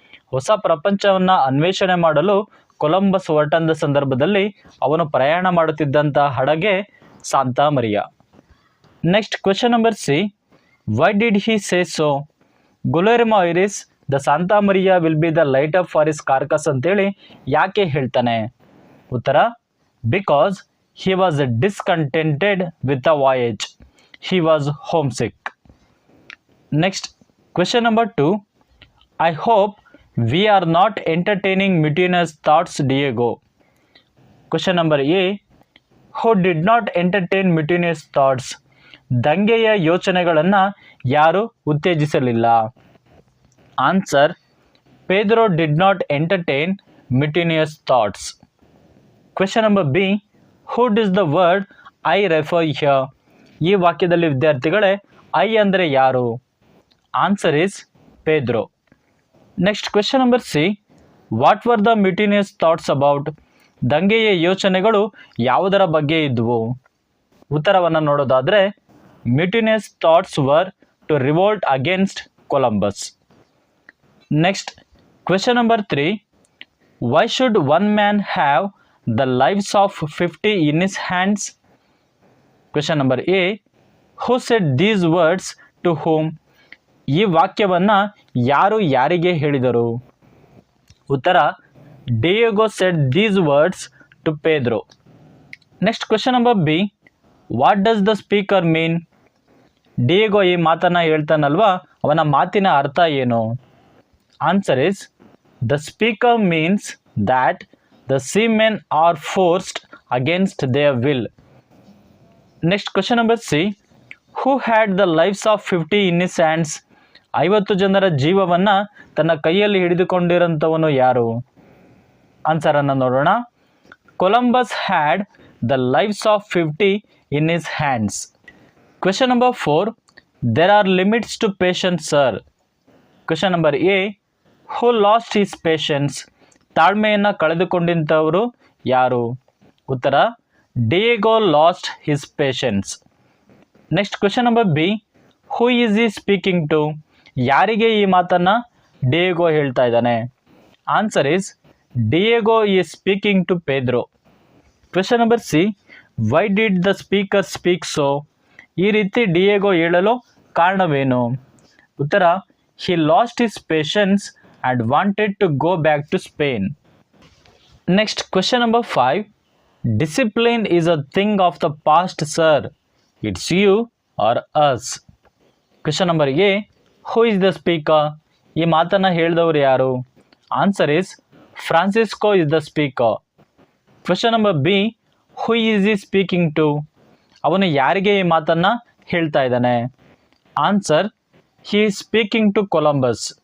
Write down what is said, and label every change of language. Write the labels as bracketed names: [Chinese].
[Kannada] ಹೊಸ ಪ್ರಪಂಚವನ್ನು ಅನ್ವೇಷಣೆ ಮಾಡಲು ಕೊಲಂಬಸ್ ಹೊರಟಂದ ಸಂದರ್ಭದಲ್ಲಿ ಅವನು ಪ್ರಯಾಣ ಮಾಡುತ್ತಿದ್ದಂಥ ಹಡಗೆ Santa Maria. [English] Next question number C, why did he say so. Guillermo iris the Santa Maria will be the light of for is carcass [Kannada] ಅಂತೇಳಿ ಯಾಕೆ ಹೇಳ್ತಾನೆ? [English] ಉತ್ತರ, because he was discontented with the voyage. He was homesick. Next, question number 2. I hope we are not entertaining mutinous thoughts, Diego. Question number A. Who did not entertain mutinous thoughts? [Kannada] ದಂಗೆಯ ಯೋಚನೆಗಳನ್ನು ಯಾರು ಉತ್ತೇಜಿಸಲಿಲ್ಲ? [English] Answer, Pedro did not entertain mutinous thoughts. Question number B. Who does the word I refer here? [Kannada] ಈ ವಾಕ್ಯದಲ್ಲಿ ವಿದ್ಯಾರ್ಥಿಗಳೇ I ಅಂದರೆ ಯಾರು? [English] Answer is Pedro. Next question number C, what were the mutinous thoughts about. [Kannada] ದಂಗೆಯ ಯೋಚನೆಗಳು ಯಾವುದರ ಬಗ್ಗೆ ಇದ್ವು? ಉತ್ತರವನ್ನು ನೋಡೋದಾದರೆ, [English] Mutinous thoughts were to revolt against Columbus. Next question number 3, why should one man have the lives of 50 in his hands? Question number A, who said these words to whom? [Kannada] ಈ ವಾಕ್ಯವನ್ನು ಯಾರು ಯಾರಿಗೆ ಹೇಳಿದರು? ಉತ್ತರ, ಡಿಯೇಗೋ [English] said these words to Pedro. Next question number B, what does the speaker mean? [Kannada] ಡಿಯೇಗೋ ಈ ಮಾತನ್ನು ಹೇಳ್ತಾನಲ್ವಾ, ಅವನ ಮಾತಿನ ಅರ್ಥ ಏನು? [English] Answer is, the speaker means that the seamen are forced against their will. Next question number C, who had the lives of 50 in his hands? [Kannada] 50 ಜನರ ಜೀವವನ್ನು ತನ್ನ ಕೈಯಲ್ಲಿ ಹಿಡಿದುಕೊಂಡಿರೋಂಥವನು ಯಾರು? ಆನ್ಸರನ್ನು ನೋಡೋಣ. [English] Columbus had the lives of 50 in his hands. Question number 4, there are limits to patience, sir. Question number A, who lost his patience? [Kannada] ತಾಳ್ಮೆಯನ್ನು ಕಳೆದುಕೊಂಡಿದ್ದವರು ಯಾರು? ಉತ್ತರ, [English] Diego lost his patience. Next question number B, who is he speaking to. [Kannada] ಯಾರಿಗೆ ಈ ಮಾತನ್ನು ಡಿಯೇಗೋ ಹೇಳ್ತಾ ಇದ್ದಾನೆ? [English] Answer is, Diego is speaking to Pedro. Question number C, why did the speaker speak so. [Kannada] ಈ ರೀತಿ ಡಿಯೇಗೋ ಹೇಳಲು ಕಾರಣವೇನು? [English] ಉತ್ತರ, he lost his patience and wanted to go back to Spain. Next question number 5, discipline is a thing of the past, sir. It's you or us. Question number A, who is the speaker? [Kannada] ಈ ಮಾತನ್ನು ಹೇಳಿದವರು ಯಾರು? [English] Answer is, Francisco is the speaker. Question number B, who is he speaking to? [Kannada] ಅವನು ಯಾರಿಗೆ ಈ ಮಾತನ್ನು ಹೇಳ್ತಾ ಇದ್ದಾನೆ? [English] Answer, he is speaking to Columbus.